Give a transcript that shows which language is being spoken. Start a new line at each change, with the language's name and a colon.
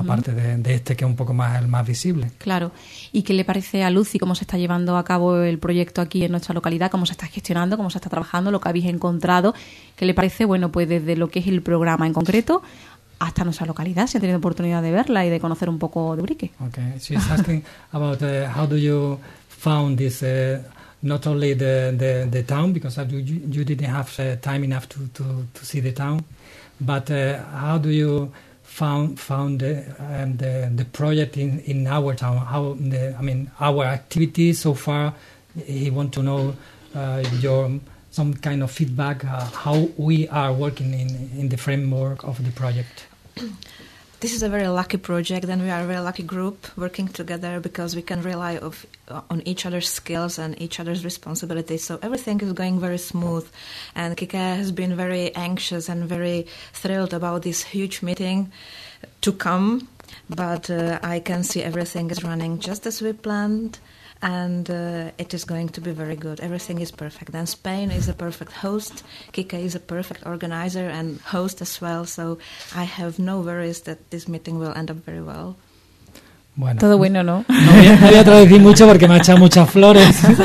Spanish: aparte de este, que es un poco el más visible. Claro. ¿Y qué le parece a Lucy cómo se está llevando a cabo el proyecto aquí en nuestra localidad? ¿Cómo se está gestionando? ¿Cómo se está trabajando? ¿Lo que habéis encontrado? ¿Qué le parece? Bueno, pues desde lo que es el programa en concreto hasta nuestra localidad, si ha tenido oportunidad de verla y de conocer un poco de Ubrique.
English: Okay. She's asking about how do you found this not only the town, because you didn't have time enough to see the town. But how do you found the project in our town? Our activities so far. He want to know your some kind of feedback. How we are working in the framework of the project. This is a very lucky project, and we are a very lucky group working together, because we can rely on each other's skills and each other's responsibilities. So everything is going very smooth, and Kike has been very anxious and very thrilled about this huge meeting to come, but I can see everything is running just as we planned. And it is going to be very good. Everything is perfect. And Spain is a perfect host. Kike is a perfect organizer and host as well. So I have no worries that this meeting will end up very well.
Spanish: Bueno. Todo bueno, ¿no? No voy a traducir mucho porque me ha echado muchas flores.